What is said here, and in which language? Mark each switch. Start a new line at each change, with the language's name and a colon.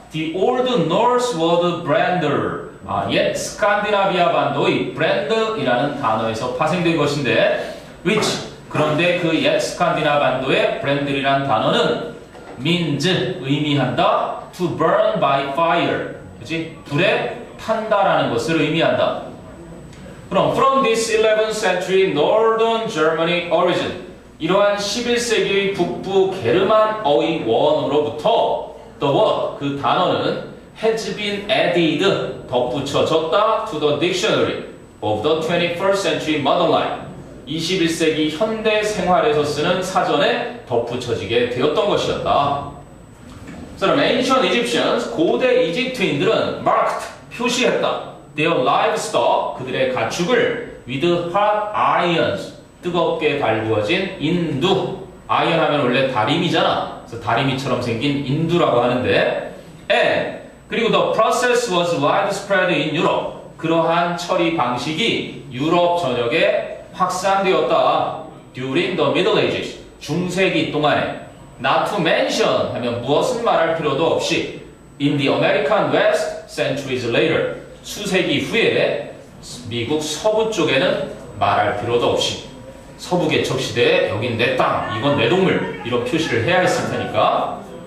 English: The old Norse word brander,
Korean: 옛 스칸디나비아 반도의 브랜드이라는 단어에서 파생된 것인데 which, 그런데 그 옛 스칸디나 반도의 브랜드라는 단어는 means, 의미한다
English: to burn by fire,
Korean: 그치? 불에 탄다라는 것을 의미한다.
English: 그럼 from this 11th century northern Germany origin,
Korean: 이러한 11세기의 북부 게르만어의 원으로부터
English: the word,
Korean: 그 단어는
English: has been added,
Korean: 덧붙여졌다
English: to the dictionary of the 21st century modern life,
Korean: 21세기 현대 생활에서 쓰는 사전에 덧붙여지게 되었던 것이었다. 그럼
English: ancient Egyptians,
Korean: 고대 이집트인들은 marked, 표시했다.
English: Their livestock,
Korean: 그들의 가축을
English: with hot irons,
Korean: 뜨겁게 달구어진 인두. 아이언 하면 원래 다리미잖아. 그래서 다리미처럼 생긴 인두라고 하는데
English: and, 그리고 the process was widespread in Europe.
Korean: 그러한 처리 방식이 유럽 전역에 확산되었다.
English: During the Middle Ages,
Korean: 중세기 동안에.
English: Not to mention
Korean: 하면 무엇은 말할 필요도 없이
English: in the American West centuries later,
Korean: 수세기 후에 미국 서부 쪽에는 말할 필요도 없이 서부 개척 시대에 여긴 내 땅, 이건 내 동물 이런 표시를 해야 했을 테니까.